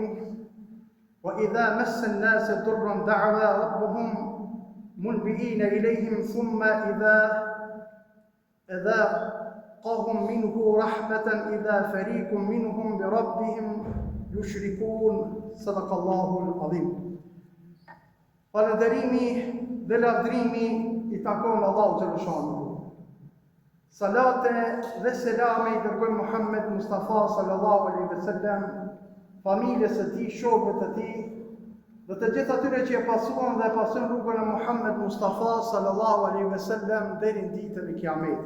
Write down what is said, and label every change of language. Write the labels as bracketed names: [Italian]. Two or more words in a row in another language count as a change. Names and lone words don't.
[Arabic] وإذا مس الناس ضر دعوا ربهم منبئين إليهم ثم إذا أذاقهم منه رحمة إذا فريق منهم بربهم يشركون. صدق الله العظيم. [Albanian] Falënderimi dhe lavdrimi i takon Allahu xhaleshanuhu. Salate dhe selame i dërgoj Muhammed Mustafa [Arabic] صلى الله عليه وسلم, [Albanian] familjes së tij, shokëve të tij dhe të gjithë atyre që e pasuan dhe e pasojnë rrugën e Muhammed Mustafa [Arabic] صلى الله عليه وسلم [Albanian] deri në ditën e Kiametit.